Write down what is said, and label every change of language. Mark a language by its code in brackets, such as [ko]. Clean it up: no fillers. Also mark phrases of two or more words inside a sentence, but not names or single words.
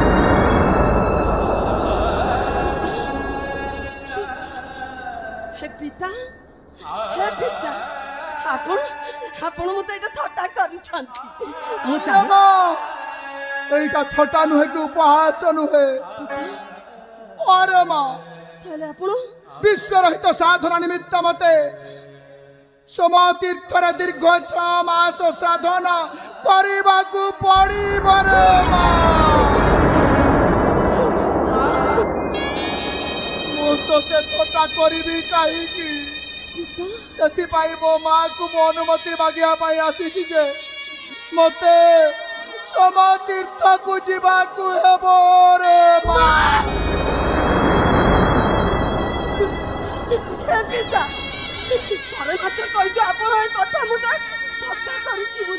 [or] ହେ ପିତା ଆପଣ ଆପଣ ମତେ ଏଟା ଥଟ୍ଟା କରୁଛନ୍ତି ମୁଁ ଚାହେଁ ଏଟା ଥଟ୍ଟା ନୁହେଁ କି ଉପହାସ ନୁହେଁ। ଅରେ ମାଁ ତାହାଲେ ଆପଣ ବିଶ୍ୱ ହିତ ସାଧନା ନିମିତ୍ତ ମତେ ସୋମ ତୀର୍ଥରେ ଦୀର୍ଘ 6 ମାସ ସାଧନା କରିବାକୁ ପଡ଼ିବ ରେ ମାଁ। ମୁଁ ତୋତେ ଥଟ୍ଟା କରିବି କାହିଁକି ସେଥିପାଇଁ ମୋ ମାକୁ ମୋ ଅନୁମତି ମାଗିବା ପାଇଁ ଆସିଛି ଯେ ମୋତେ ସମତୀର୍ଥକୁ ଯିବାକୁ ହେବ ରେ ମା। ହେ ପିତା ଥରେ ମାତ୍ର କହିଛୁ ଆପଣ ଏ କଥା ମୁଁ ଥଟ୍ଟା କରୁଛି ବୋଲି।